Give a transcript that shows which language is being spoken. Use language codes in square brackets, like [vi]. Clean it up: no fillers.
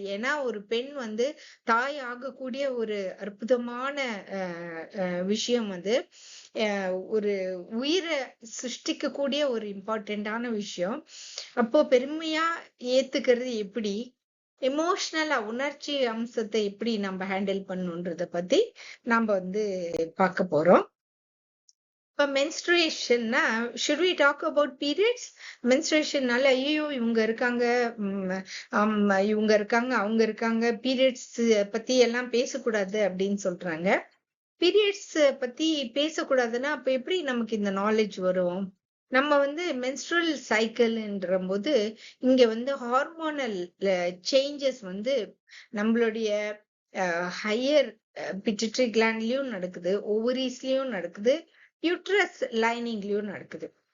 [ta] ஏன்னா ஒரு பெண் தாய் ஆகக்கூடிய ஒரு அற்புதமான விஷயம், ஒரு உயிரை சிருஷ்டிக்க கூடிய ஒரு இம்பார்ட்டன்டான விஷயம். அப்போ பெருமையா ஏத்துக்கிறது எப்படி, எமோஷனலா உணர்ச்சி அம்சத்தை எப்படி நம்ம ஹேண்டில் பண்ணணுன்றத பத்தி நாம பார்க்க போறோம். இப்ப மென்ஸ்ட்ரேஷன்னா, [en] should we talk about periods? [ta] மென்ஸ்ட்ரேஷன்னால ஐயோ இவங்க இருக்காங்க, இவங்க இருக்காங்க, அவங்க இருக்காங்க, பீரியட்ஸ் பத்தி எல்லாம் பேசக்கூடாது அப்படின்னு சொல்றாங்க. பீரியட்ஸ் பத்தி பேசக்கூடாதுன்னா அப்ப எப்படி நமக்கு இந்த நாலேஜ் வரும்? நம்ம மென்ஸ்ட்ரல் சைக்கிள்ன்ற போது இங்க ஹார்மோனல் சேஞ்சஸ் நம்மளுடைய ஹையர் பிட்யூட்டரி கிளாண்ட்லயும் நடக்குது, ஓவரிஸ்லயும் நடக்குது, யூட்ரஸ் லைனிங்லயும் நடக்குது.